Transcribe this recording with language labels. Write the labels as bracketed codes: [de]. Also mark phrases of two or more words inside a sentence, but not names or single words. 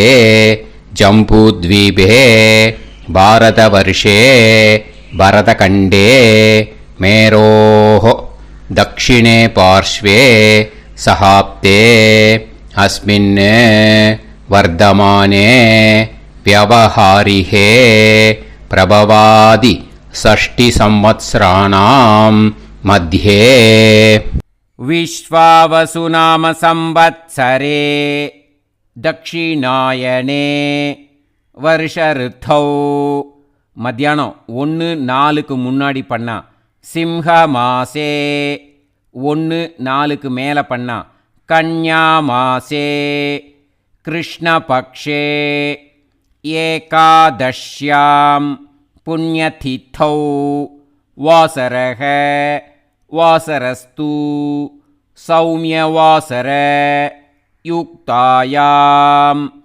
[sa] जम्बूद्वीपे भारतवर्षे भरतखण्डे मेरोः दक्षिणे पार्श्वे शकाब्दे अस्मिन् वर्तमाने व्यवहारिहे प्रभवादि षष्टि संवत्सराणां मध्ये विश्वावसु नाम संवत्सरे दक्षिणायने वर्ष ऋतौ. [ta] மத்தியானம் 1:04 முன்னாடி பண்ணா [sa] सिंह मासे, [ta] 1:04 மேலே பண்ணா [sa] कन्या मासे कृष्णपक्षे एकादश्यां पुण्यतिथौ वासरः वासरस्तु सौम्यवासर युक्तायाम्.